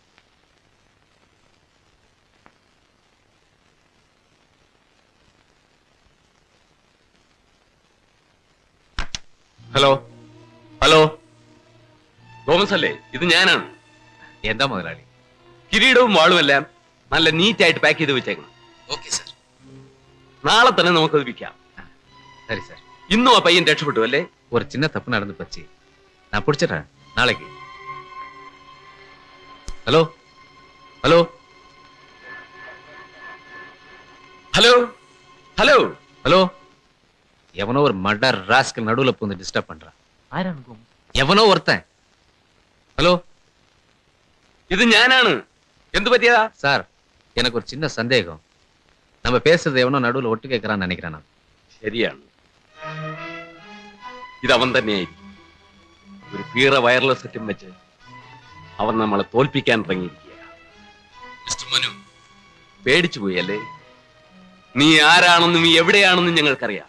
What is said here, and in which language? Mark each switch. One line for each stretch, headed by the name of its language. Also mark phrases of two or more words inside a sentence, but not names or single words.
Malayalam: ഹലോ ഹലോ, തോമസ് അല്ലേ? ഇത് ഞാനാണ്. എന്താ മുതലാളി? കിരീടവും വാളുമെല്ലാം നല്ല നീറ്റായിട്ട് പാക്ക് ചെയ്ത് വെച്ചേക്കണം. ഓക്കെ സാർ. നാളെ തന്നെ നമുക്കത് വിൽക്കാം.
Tamil: சரி சார்.
Malayalam: ഇന്നും ആ പയ്യൻ രക്ഷപ്പെട്ടു അല്ലേ?
Tamil: ஒரு சின்ன தப்பு நடந்து போச்சு, நான் பிடிச்சிடுறேன் நாளைக்கு.
English: hello hello hello hello
Tamil: ஹலோ, எவனோ ஒரு
English: murder rascal
Tamil: நடுவுல பூந்து டிஸ்டர்ப் பண்றான். எவனோ ஒருத்தன். ஹலோ,
Malayalam: ഇത് ഞാനാണ്. എന്ത് പറ്റിയതാ?
Tamil: சார், எனக்கு ஒரு சின்ன சந்தேகம். நம்ம பேசுறது எவனோ நடுவுல ஒட்டு கேட்கறான்னு நினைக்கிறேன் நான்.
Malayalam: ശരിയാണ്, ഇത് അവൻ തന്നെയായിരിക്കും. ഒരു പീറ വയർലെസ് സെറ്റും വെച്ച് അവൻ നമ്മളെ തോൽപ്പിക്കാൻ ഇറങ്ങിയിരിക്കുക. മിസ്റ്റർ മനു, പേടിച്ചു പോയി അല്ലേ? നീ ആരാണെന്നും എവിടെയാണെന്നും ഞങ്ങൾക്കറിയാം.